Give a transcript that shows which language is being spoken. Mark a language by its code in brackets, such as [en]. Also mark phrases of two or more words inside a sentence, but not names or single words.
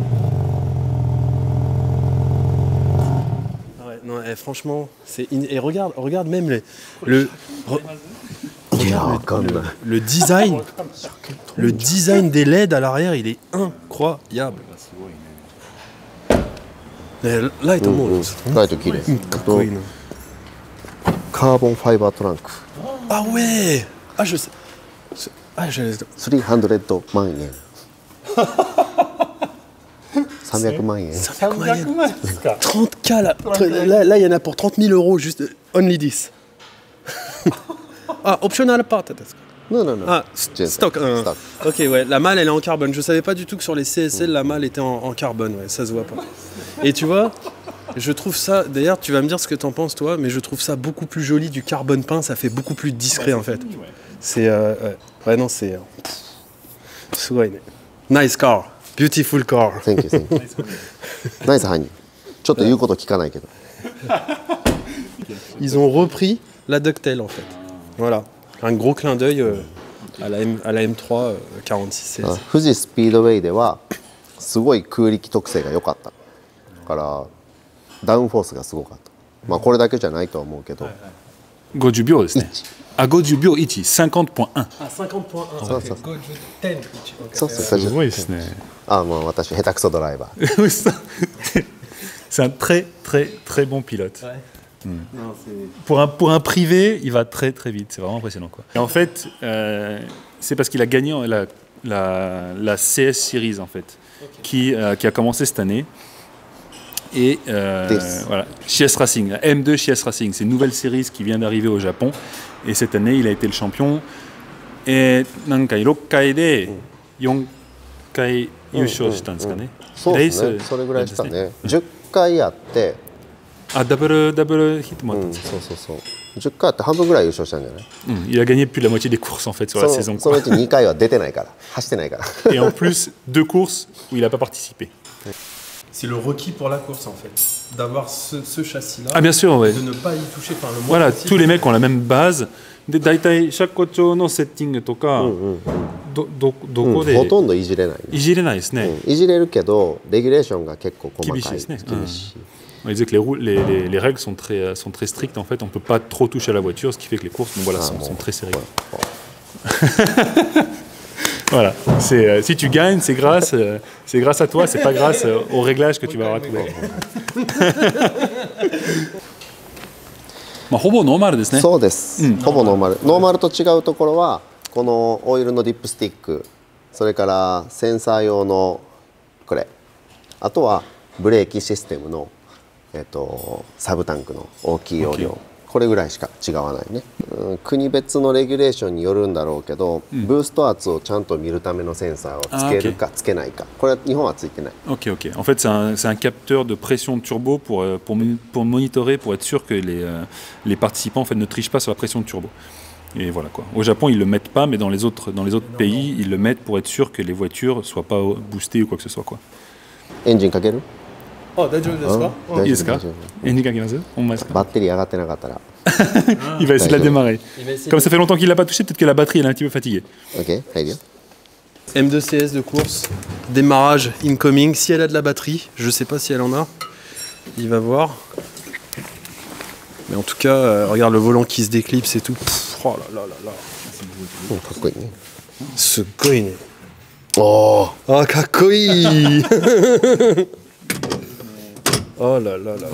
[fr] Ouais, non, franchement, et regarde même le design. Le design des LED à l'arrière, il est incroyable. Là est au monde. [ja] ライト綺麗。あとカーボンファイバートランク。 [fr] Ah ouais. Ah je sais. Ah je. [ja] 300 万円。300万円。 300万ですか。 [fr] 30K là, il y en a pour 30 000 euros, juste [en] only this. Ah, optional part. [fr] Non, non, non. Ah, Stock. stock. Ok, ouais, la malle elle est en carbone. Je savais pas du tout que sur les CSL la malle était en carbone, ouais, ça se voit pas. Et tu vois, je trouve ça, d'ailleurs tu vas me dire ce que t'en penses toi, mais je trouve ça beaucoup plus joli du carbone peint, ça fait beaucoup plus discret en fait. C'est, ouais, non, c'est... [en] Nice car, beautiful car. Thank you, thank you. [ja] ナイスハニー。ちょっと言うこと聞かないけど。 [fr] Ils ont repris la Ductel en fait. Voilà, un gros clin d'œil à la M3 46 CS. [ja] 富士スピードウェイではすごい空力特性が良かった。だからダウンフォースがすごかった。まあこれだけじゃないとは思うけど。 50秒ですね。あ、50秒1、50.1。あ、50.1。そうそう。 10。そうそう。すごいですね。あ、もう私下手くそドライバー。 [fr] C'est un très très très bon pilote. Ouais. Non, pour un privé, il va très très vite. C'est vraiment impressionnant, quoi. Et en fait, c'est parce qu'il a gagné la CS Series en fait, qui a commencé cette année. Et voilà, CS Racing, la M2 CS Racing, c'est une nouvelle série qui vient d'arriver au Japon. Et cette année, il a été le champion. [ja] Et 6 回で4回優勝したんですかね。そうですね。それぐらいしたね。10回やって [en] Ah, double hit, moi. [ja] そうそうそう10回あって半分ぐらい優勝したんじゃない [fr] Il a gagné plus de la moitié des courses en fait sur la saison. [ja] そのうち2回は出てないから走ってないから [fr] Et en plus, 2 courses où il n'a pas participé. C'est le requis pour la course en fait, d'avoir ce châssis-là, Ah, bien sûr, ouais. de ne pas y toucher, enfin le moins Voilà, possible. tous les mecs ont la même base. [ja] で大体車高調のセッティングとかどこほ de とんどいじれないね、いじれないですね。いじれるけどレギュレーションが結構細かい厳しいですね。厳しい [fr] On disait que les règles sont très strictes en fait. On ne peut pas trop toucher à la voiture, ce qui fait que les courses donc, voilà, sont très serrées. Voilà. Si tu gagnes, c'est grâce à toi, c'est pas grâce au réglage que tu vas avoir trouvé. [ja] まあほぼノーマルですね。そうです、ほぼノーマル。ノーマルと違うところはこのオイルのディップスティック、それからセンサー用のこれ、あとはブレーキシステムの、サブタンクの大きい容量、これぐらいしか違わないね、国別のレギュレーションによるんだろうけど、ブースト圧をちゃんと見るためのセンサーをつけるかつけないか、これは日本はついてない。 [fr] Ok, ok. En fait, c'est un capteur de pression turbo pour monitorer, pour être sûr que les participants en fait, ne trichent pas sur la pression de turbo. Et voilà quoi. Au Japon, ils le mettent pas, mais dans les autres pays, ils le mettent pour être sûr que les voitures soient pas boostées ou quoi que ce soit quoi. [ja] エンジンかける？ Oh, 大丈夫ですか？大丈夫大丈夫。バッテリー上がってなかったら。 [fr] Il va essayer de la démarrer. Il va essayer Comme de- ça fait longtemps qu'il l'a pas touché, peut-être que la batterie elle est un petit peu fatiguée. [ja] OK、入るよ。 [fr] M2CS de course, démarrage incoming. Si elle a de la batterie, je sais pas si elle en a, il va voir. Mais en tout cas, regarde le volant qui se déclipse et tout. Pff, oh là là là là. [ja] かっこいいね。すっごいね。Oh, ah, かっこいい。 [fr] Oh là là là là.